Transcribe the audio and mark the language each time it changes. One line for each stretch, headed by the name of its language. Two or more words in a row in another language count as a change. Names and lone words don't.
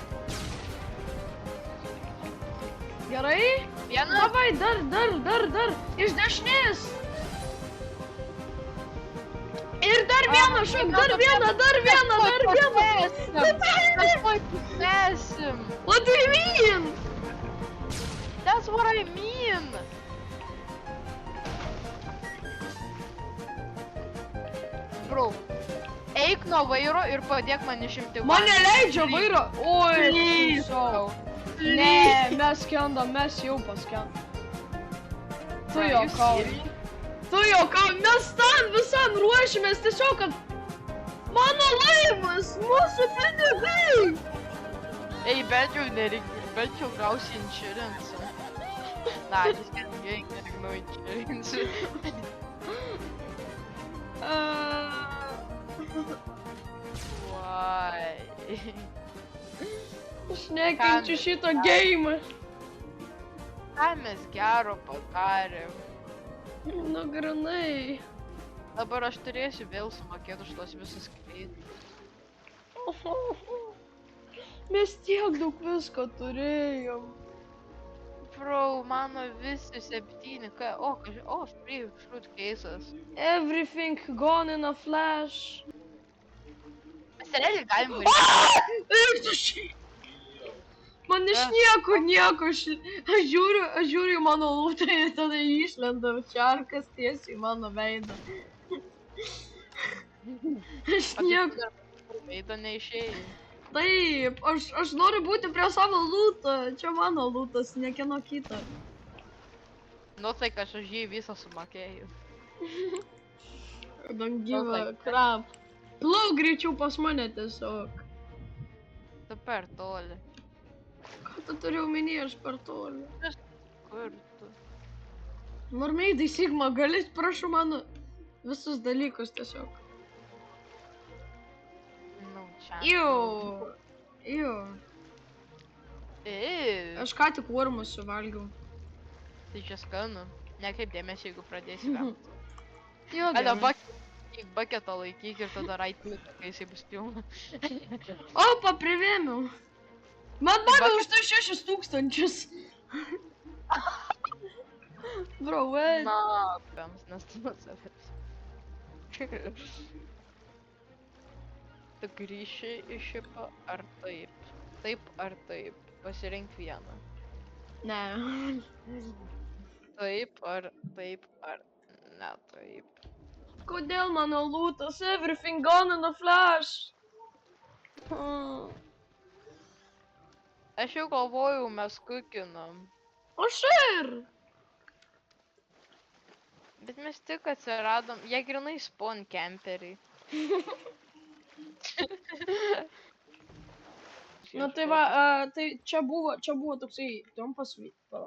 Lithuanian: Gerai? Vienas? Davai, dar! Iš dešinės! Ir dar vieną, šauk, dar vieną! Mes tuoj pusėsim!
English: What do you mean? That's what I mean!
Lithuanian: Bro, eik nuo vairo ir padėk man išimti Man neleidžia Please. vairo! Oi, Please, tiesiog. bro. Ne, mes skendam, mes jau paskendam. Tu juokauji. Mes tam visam ruošimės tiesiog, kad... Mano laivas, mūsų pinigai! Ei, bent jau gausi insurance.
English: Nah, just kidding, you ain't getting no insurance. Why?
Lithuanian: Aš nekenčiu šito geimą. Ką mes gero padarėm? Nu, granai. Dabar aš turėsiu vėl sumokėti už tos visus kreitus. Mes tiek daug visko turėjom. Bro, mano visi 7,
English: free fruit cases. Everything gone in a flash.
Lithuanian: Mes realiai galim varyti. Eik tu šiai. Man iš nieko, aš žiūriu į mano lūtą ir tada išlenda čarkas tiesiai į mano veidą. Aš nieko. Veido neišėjai. Taip, aš noriu būti prie savo lūto, čia mano lūtas, niekieno kito. Nu tai, kad aš už jį visą sumokėjau.
English: Don't give a crap.
Lithuanian: Plauk greičiau pas mane tiesiog. Tu per toli. Ką tu turi omeny, aš per toli. Kur tu? Normeidai, Sigma, galit prašau mano visus dalykus tiesiog. Nu, čia. Iu. Aš ką tik wormus suvalgiau. Tai čia skanu. Nekreip dėmesį, jeigu pradėsi vemti. Jo, Ale, gerai. baketą laikyk ir tada
English: right click,
Lithuanian: kai jisai bus pilna. Opa, privėmiau. Man Tai davė va, už tai 6000.
English: Bro, what?
Lithuanian: Na, pams, nes tu nuo savęs. Tu grįši į šipą ar taip? Taip ar taip? Pasirink vieną. Ne. Taip ar ne taip. Kodėl mano lūtas?
English: Everything gone in a flash.
Lithuanian: Aš jau galvojau, mes kukinam. Aš ir. Bet mes tik atsiradom, jie grinai spawn camperiai. Nu tai va, tai čia buvo toksai trumpas video.